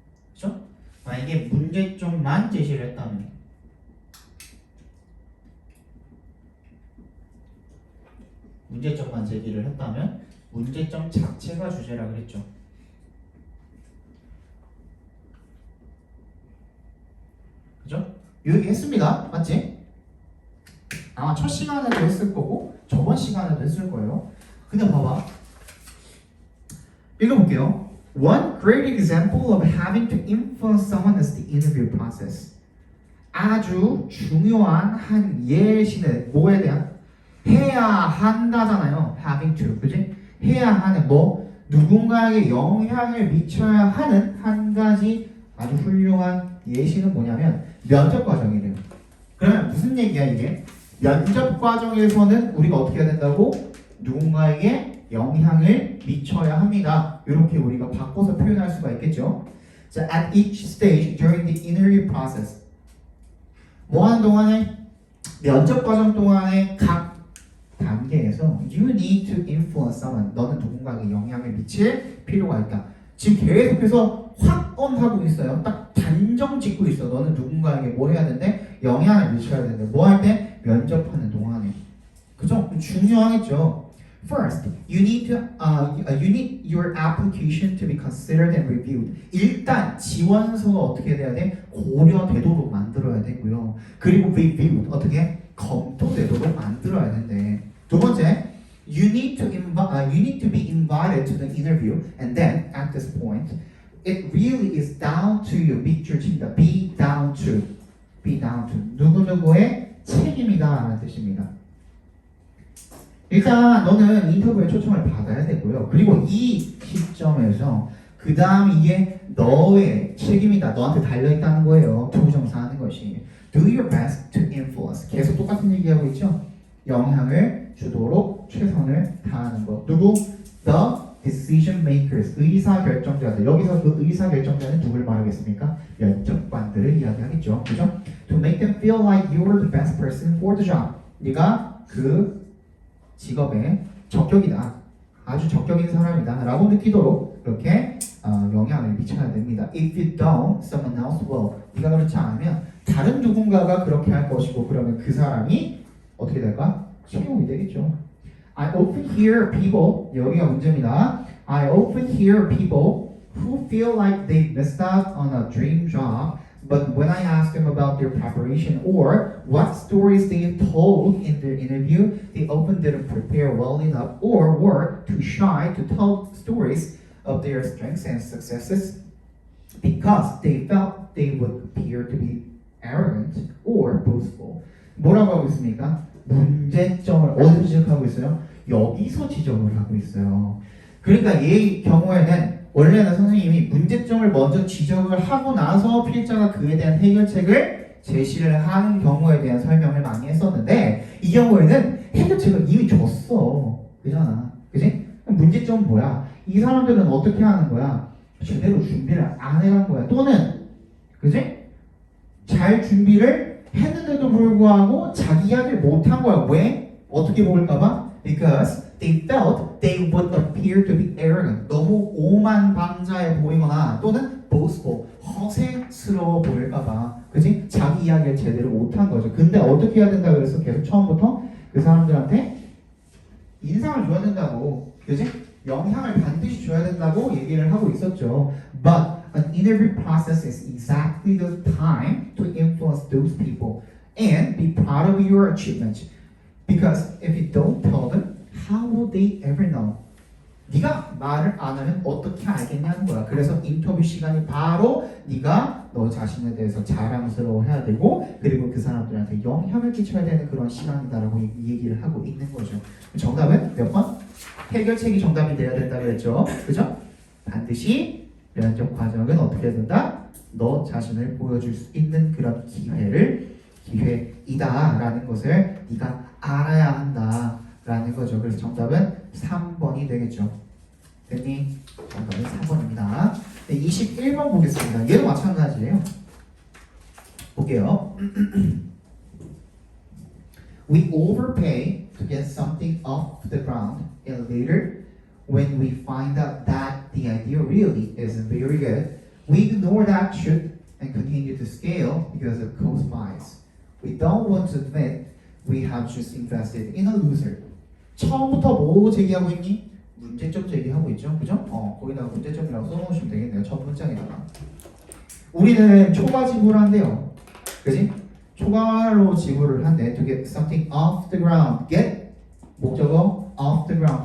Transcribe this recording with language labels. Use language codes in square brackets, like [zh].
[ko] 그렇죠? 만약에 문제점만 제시를 했다면 문제점만 제기를 했다면 문제점 자체가 주제라 그랬죠. 그죠? 이 얘기 했습니다. 맞지? 아마 첫 시간에도 했을 거고 저번 시간에도 했을 거예요. 근데 봐봐. 읽어볼게요. [en] One great example of having to influence someone is the interview process. [ko] 아주 중요한 한 예시는 뭐에 대한? 해야 한다잖아요. having to, 그지? 해야 하는 뭐 누군가에게 영향을 미쳐야 하는 한 가지 아주 훌륭한 예시는 뭐냐면 면접 과정이래요. 그러면 무슨 얘기야 이게? 면접 과정에서는 우리가 어떻게 해야 된다고? 누군가에게 영향을 미쳐야 합니다. 이렇게 우리가 바꿔서 표현할 수가 있겠죠. [en] 자, at each stage during the interview process. [ko] 뭐 하는 동안에? 면접 과정 동안에 각 단계에서 [en] you need to influence someone. [ko] 너는 누군가에게 영향을 미칠 필요가 있다. 지금 계속해서 확언하고 있어요. 딱 단정 짓고 있어. 너는 누군가에게 뭘 해야 되는데? 영향을 미쳐야 되는데. 뭐 할 때? 면접하는 동안에. 그죠? 중요하겠죠. [en] First, you need your application to be considered and reviewed. [ko] 일단 지원서가 어떻게 돼야 돼? 고려되도록 만들어야 되고요. 그리고 reviewed 어떻게? 검토되도록 만들어야 된대. 두 번째, [en] you need to be invited to the interview, and then at this point, it really is down to you. [ko] 밑줄 칩니다. [en] Be down to [ko] 누구누구의 책임이다라는 뜻입니다. 일단 너는 인터뷰에 초청을 받아야 되고요. 그리고 이 시점에서 그 다음 이게 너의 책임이다. 너한테 달려있다는 거예요. 투정사하는 것이. [en] Do your best to influence. [ko] 계속 똑같은 얘기하고 있죠. 영향을 주도록 최선을 다하는 것. 누구? [en] The decision makers. [ko] 의사결정자들. 여기서 그 의사결정자는 누굴 말하겠습니까? 면접관들을 이야기하겠죠. 그죠? [en] To make them feel like you are the best person for the job. [ko] 네가 그 직업에 적격이다. 아주 적격인 사람이다. 라고 느끼도록 이렇게 영향을 미쳐야 됩니다. [en] If you don't, someone else will. [ko] 네가 그렇지 않으면 다른 누군가가 그렇게 할 것이고 그러면 그 사람이 어떻게 될까? 채용이 되겠죠. [en] I often hear people, [ko] 여기가 문제입니다. [en] I often hear people who feel like they missed out on a dream job, but when I ask them about their preparation or what stories they told in their interview, they often didn't prepare well enough or were too shy to tell stories of their strengths and successes because they felt they would appear to be arrogant or boastful. [ko] 뭐라고 하고 있습니까? 문제점을 어디서 지적하고 있어요? 여기서 지적을 하고 있어요. 그러니까 이 경우에는 원래는 선생님이 문제점을 먼저 지적을 하고 나서 필자가 그에 대한 해결책을 제시를 하는 경우에 대한 설명을 많이 했었는데 이 경우에는 해결책을 이미 줬어. 그잖아. 그지? 문제점은 뭐야? 이 사람들은 어떻게 하는 거야? 제대로 준비를 안 해간 거야. 또는 그지? 잘 준비를 했는데도 불구하고 자기 이야기를 못한 거야. 왜? 어떻게 보일까봐? [en] Because they felt they would appear to be arrogant. [ko] 너무 오만방자해 보이거나 또는 boastful, 허세스러워 보일까봐. 그치? 자기 이야기를 제대로 못한 거죠. 근데 어떻게 해야 된다 그래서 계속 처음부터 그 사람들한테 인상을 줘야 된다고. 그치? 영향을 반드시 줘야 된다고 얘기를 하고 있었죠. [en] But an interview process is exactly the time to influence those people and be proud of your achievements. Because if you don't tell them, how will they ever know? [ko] 네가 말을 안 하면 어떻게 알겠냐는 거야. 그래서 인터뷰 시간이 바로 네가 너 자신에 대해서 자랑스러워해야 되고 그리고 그 사람들한테 영향을 끼쳐야 되는 그런 시간이다라고 이 얘기를 하고 있는 거죠. 정답은 몇 번? 해결책이 정답이 돼야 된다 그랬죠. 그죠? 반드시 면접 과정은 어떻게 해야 된다? 너 자신을 보여줄 수 있는 그런 기회이다라는 것을 네가 알아야 한다라는 거죠. 그래서 정답은 3번이 되겠죠. 됐니? 정답은 3번입니다. 네, 21번 보겠습니다. 얘도 마찬가지예요. 볼게요. [en] We overpay to get something off the ground, and later, when we find out that the idea really isn't very good, we ignore that truth and continue to scale because of cost bias. We don't want to admit we have just invested in a loser. [ko] 처음부터 뭐 제기하고 있니? 문제점 제기하고 있죠, 그죠? 거기다가 문제점이라고 써놓으시면 되겠네요. 첫 문장에다가. 우리는 초과 지불을 한대요, 그지? 초과로 지불을 한대. [en] To get something off the ground. Get 목적어 off the ground.